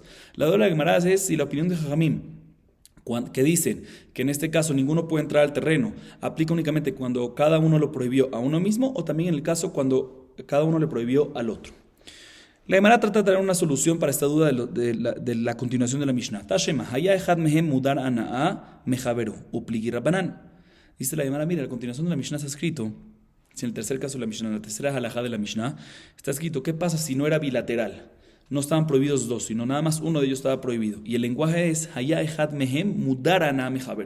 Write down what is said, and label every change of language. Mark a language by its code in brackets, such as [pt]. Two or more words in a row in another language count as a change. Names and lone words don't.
[es] La duda de la Gemara es si la opinión de Jajamim, que dicen que en este caso ninguno puede entrar al terreno, aplica únicamente cuando cada uno lo prohibió a uno mismo o también en el caso cuando cada uno le prohibió al otro. La Gemara trata de traer una solución para esta duda de la continuación de la Mishnah. [he] תא שמע היה אחד מהם מודר הנאה מחבירו ופליגי רבנן. [es] Dice la Gemara, mira, a la continuación de la Mishnah está escrito Si en el tercer caso de la Mishnah, en la tercera halajá de la Mishnah, está escrito, ¿qué pasa si no era bilateral? No estaban prohibidos dos, sino nada más uno de ellos estaba prohibido. Y el lenguaje es, [he] היה אחד מהם מודר הנאה מחבירו.